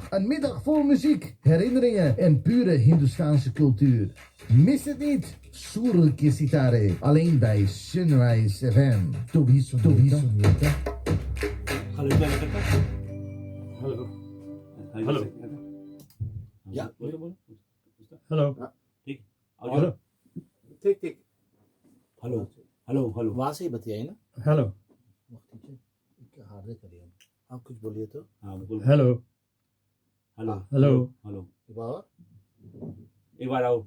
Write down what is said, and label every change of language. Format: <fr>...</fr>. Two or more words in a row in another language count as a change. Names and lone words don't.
<nl>Een middag vol muziek, herinneringen en pure Hindoestaanse cultuur. Mis het niet. Soerke Sitare. Alleen bij Sunrise FM. Tobi Sunyata. Hallo. Hallo. Ja. Hallo.</nl> <hi>ठीक</hi> <nl>Hallo.</nl> <hi>ठीक</hi> <nl>Hallo.</nl> <hi>वहां से ही बताइए ना।</hi> <nl>Hallo.</nl> <hi>हार्दे करिए, आप कुछ बोलिए तो।</hi> <nl>Hallo. Hallo.</nl> <hi>एक बार एक बार आओ।</hi>